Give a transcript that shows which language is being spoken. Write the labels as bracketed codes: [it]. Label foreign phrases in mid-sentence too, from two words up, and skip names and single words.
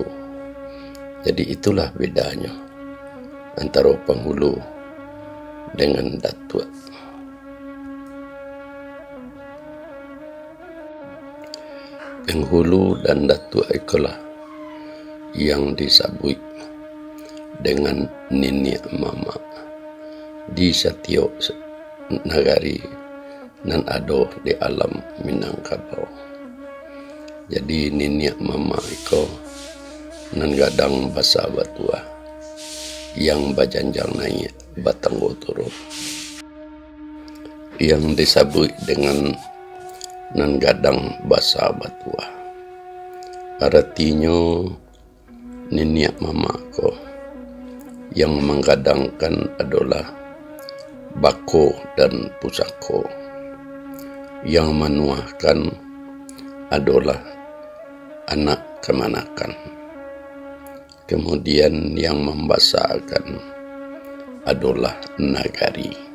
[id] Jadi itulah bedanya antara penghulu dengan datua. Penghulu dan datua itulah yang disebut dengan nenek mama di setiap negari nan ada di alam Minangkabau. [min] Jadi nenek mama itu nan gadang basa batua yang bajanjang naik batanggo turun, yang disebut dengan nan gadang basa batua. [id] Artinya nenek mama ko yang menggadangkan adalah bako dan pusako, yang menuahkan adalah anak kemanakan, kemudian yang membesarkan adalah nagari.